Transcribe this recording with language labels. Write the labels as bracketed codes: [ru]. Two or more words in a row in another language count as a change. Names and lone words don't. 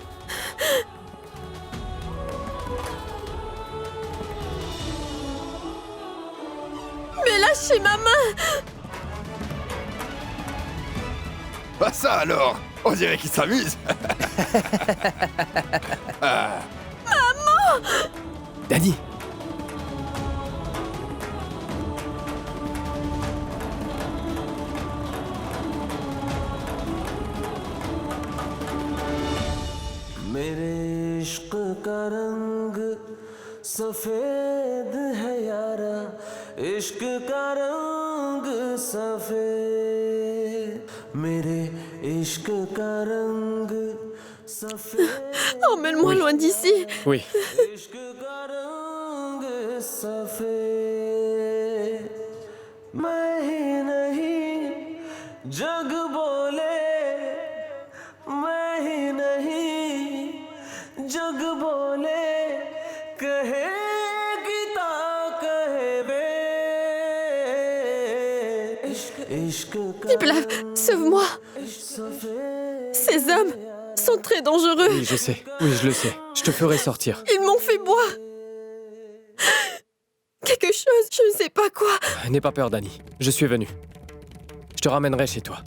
[fr] Mais lâchez ma main! Pas ça alors! On dirait qu'il s'amuse! Dani! [hi] मेरे इश्क का रंग सफेद है यारा इश्क का रंग सफेद मेरे इश्क का रंग सफेद [fr] Emmène-moi loin d'ici! Oui. [hi] इश्क का रंग सफेद मैं ही नहीं जग बोले मैं ही नहीं जग बोले कहे गीता कहे बे इश्क का [fr] Diplav, sauve-moi! [hi] सफेद [fr] Ces hommes sont très dangereux! Oui, je sais. Oui, je le sais. Je te ferai sortir. Ils m'ont fait boire! Quelque chose, je ne sais pas quoi! N'aie pas peur, Dani. Je suis venu. Je te ramènerai chez toi.